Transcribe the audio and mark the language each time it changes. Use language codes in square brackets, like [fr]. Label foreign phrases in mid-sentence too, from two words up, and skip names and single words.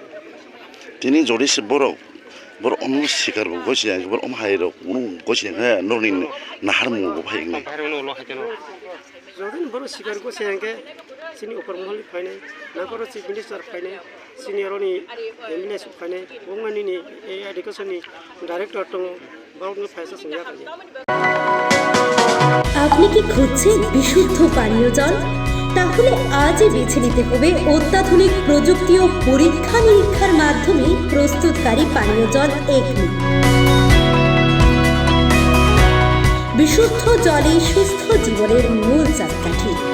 [trp] दिनै जडिस बर अनु सिकार गसिया बर अमहायरो उनु गसिया हे नरनि नाहार मु बहायगने जदिन बर सिकार गसियाके सिनि ऊपर महल फायनाय नागर [en] chief minister [trp] फायनाय सिनियरनि एमएलए फायनाय बंगानिनि एडुकेशननि डाइरेक्टर दङ बावनो फायसा संया खायो। [bn] আপনি কি খুঁজছেন বিশুদ্ধ পানীয় জল? তাহলে আজই বেছে নিতে হবে অত্যাধুনিক প্রযুক্তি ও পরীক্ষা নিরীক্ষার মাধ্যমে প্রস্তুতকারী পানীয় জল একমি। বিশুদ্ধ জলে সুস্থ জীবনের মূল চাকাঠি।